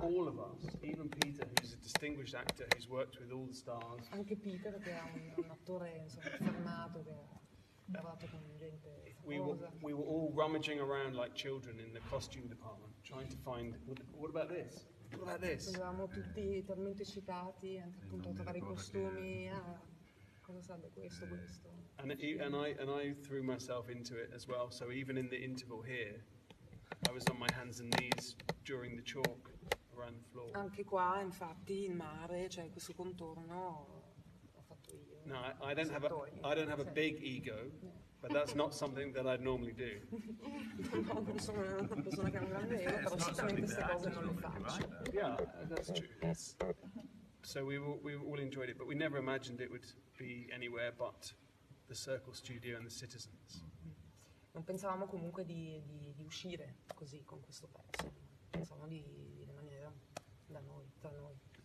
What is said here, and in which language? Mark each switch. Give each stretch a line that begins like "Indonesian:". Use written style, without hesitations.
English: all of us, even Peter, who's a distinguished actor, who's worked with all the stars.
Italian: Anche Peter, che è un attore insomma, affermato, che ha lavorato con gente
English: We
Italian: famosa.
English: were all rummaging around like children in the costume department, trying to find, what about this? What about this?
Italian: Eravamo tutti talmente eccitati, anche appunto a trovare i costumi, cosa sarebbe questo.
English: And I threw myself into it as well. So even in the interval here, I was on my hands and knees during the chalk around the floor.
Italian: Anche qua, infatti, il mare, cioè questo contorno, l'ho fatto io.
English: No, I don't have a big ego, but that's not something that I'd normally do.
Italian: No, non sono una persona che ha un grande ego, però sicuramente queste cose non le faccio.
English: Yeah, that's true. So we all enjoyed it, but we never imagined it would be anywhere but the Circle Studio and the Citizens.
Italian: Non pensavamo comunque di uscire così con questo pezzo, pensavamo di rimanere da noi, tra noi.